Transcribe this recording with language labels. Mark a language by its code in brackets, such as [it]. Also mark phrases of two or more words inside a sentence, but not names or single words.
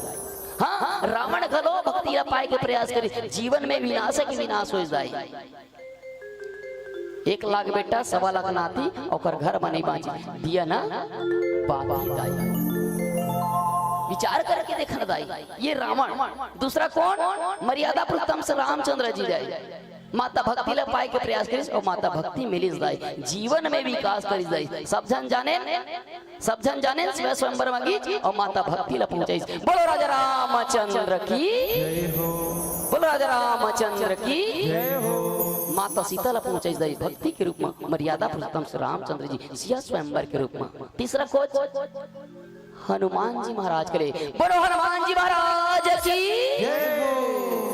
[hne] हाँ, रावण घलो भक्ति पाए के प्रयास करी, जीवन में विनाश के विनाश हो दाई। 1 लाख बेटा 1.25 लाख नाती और घर में नहीं बाँची दिया ना बाकी दाई। विचार करके देखना दाई, ये रावण, दूसरा कौन, मर्यादा पुरुषोत्तम से रामचंद्र जी दाई। माता भक्ति ला पाए के प्रयास करिस और माता भक्ति मिलिस दाई, जीवन में विकास करिस दाई। सब जन जाने स्वयंवर मांगी और माता भक्ति ला पहुंचाइस। बोलो राजा रामचंद्र की, बोलो राजा रामचंद्र की। माता सीता ला पहुंचाइस दाई भक्ति के रूप में, मर्यादा पुरुषोत्तम से रामचंद्र जी सिया स्वयंवर के रूप में। तीसरा खोज हनुमान जी महाराज करे, बोलो हनुमान जी महाराज की।